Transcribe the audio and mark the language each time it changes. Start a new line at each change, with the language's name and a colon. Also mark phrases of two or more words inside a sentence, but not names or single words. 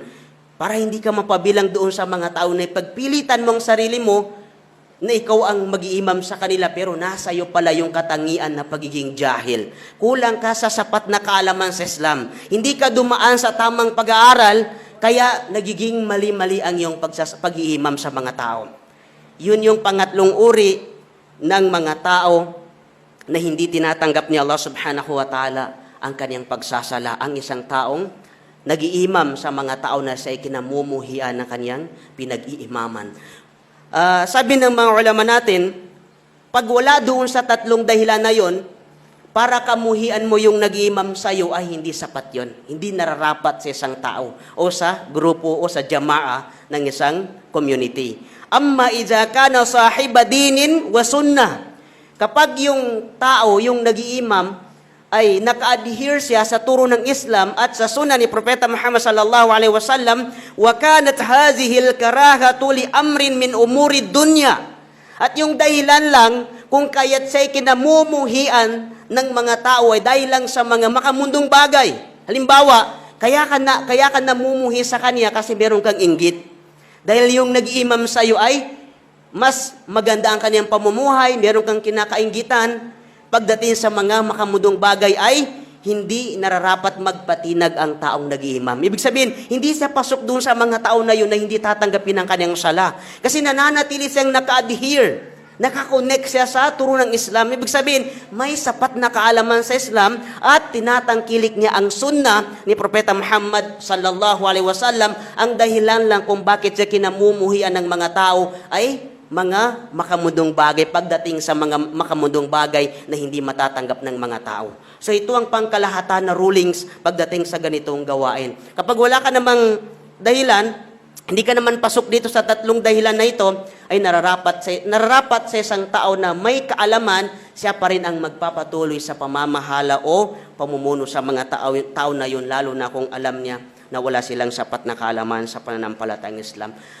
Filipino: Para hindi ka mapabilang doon sa mga tao na pagpilitan mong sarili mo na ikaw ang mag-iimam sa kanila, pero nasa iyo pala yung katangian na pagiging jahil. Kulang ka sa sapat na kaalaman sa Islam. Hindi ka dumaan sa tamang pag-aaral, kaya nagiging mali-mali ang iyong pag-iimam sa mga tao. Yun yung pangatlong uri ng mga tao na hindi tinatanggap ni Allah
Arabic: سبحانه وتعالى
Filipino: ang kanyang pagsasala. Ang isang taong nag-iimam sa mga tao na siya'y kinamumuhian ng kanyang pinag-iimaman. Sabi ng mga ulama natin, pag wala doon sa tatlong dahilan na yon, para kamuhian mo yung nag-iimam sa'yo ay hindi sapat yon. Hindi nararapat sa isang tao o sa grupo o sa jamaa ng isang community.
Arabic: أما إذا كان صاحب دين وسنة.
Filipino: Kapag yung tao, yung nag-iimam, ay naka-adhere siya sa turo ng Islam at sa sunnah ni Propeta Muhammad
Arabic: صلى الله عليه وسلم, وكانت هذه الكراهة لأمر من أمور الدنيا.
Filipino: At yung dahilan lang kung kaya't siya'y kinamumuhian ng mga tao ay dahil lang sa mga makamundong bagay. Halimbawa, Kaya ka namumuhi sa kanya kasi meron kang inggit. Dahil yung nag-iimam sa iyo ay mas maganda ang kanyang pamumuhay, meron kang kinakainggitan, pagdating sa mga makamudong bagay ay hindi nararapat magpatinag ang taong nag-iimam. Ibig sabihin, hindi siya pasok dun sa mga tao na yun na hindi tatanggapin ang kanyang sala. Kasi nananatili siyang naka-adhere, nakakonect siya sa turo ng Islam. Ibig sabihin, may sapat na kaalaman sa Islam at tinatangkilik niya ang sunnah ni Propeta Muhammad
Arabic: صلى الله عليه وسلم.
Filipino: Ang dahilan lang kung bakit siya kinamumuhian ng mga tao ay mga makamudong bagay, pagdating sa mga makamudong bagay na hindi matatanggap ng mga tao. So ito ang pangkalahatan na rulings pagdating sa ganitong gawain. Kapag wala ka namang dahilan, hindi ka naman pasok dito sa tatlong dahilan na ito, ay nararapat sa isang tao na may kaalaman, siya pa rin ang magpapatuloy sa pamamahala o pamumuno sa mga tao na yun, lalo na kung alam niya na wala silang sapat na kaalaman sa pananampalatayang Islam.